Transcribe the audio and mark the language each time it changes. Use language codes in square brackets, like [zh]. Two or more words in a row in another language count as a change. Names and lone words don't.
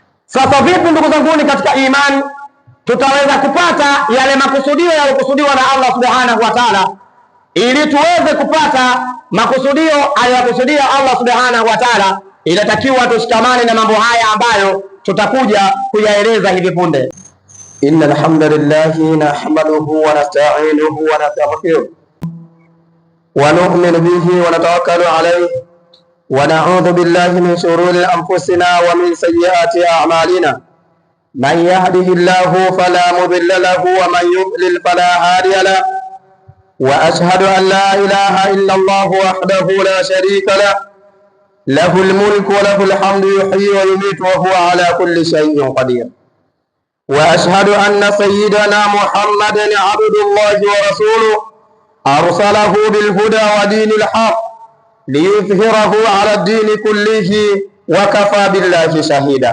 [sw] Sasa vipi ndugu zangu katika imani tutaweza kupata yale makusudio yaliyokusudiwa na Allah [ar] سبحانه وتعالى? [sw] Ili tuweze kupata makusudio aliyokusudia Allah [ar] سبحانه وتعالى, [sw] inatakiwa tushikamane na mambo haya ambayo tutakuja kuyaeleza hivi punde. [ar] إن الحمد لله نحمده ونستعينه ونستغفره ونؤمن به ونتوكل عليه ونعوذ بالله من شرور أنفسنا ومن سيئات أعمالنا. من يهده الله فلا مضل له ومن يضلل فلا هادي له. وأشهد أن لا إله إلا الله وحده لا شريك له، له الملك وله الحمد يحيي ويميت وهو على كل شيء قدير. وأشهد أن سيدنا محمدا عبد الله ورسوله أرسله بالهدى ودين الحق ليظهره على الدين كله وكفى بالله شهيدا.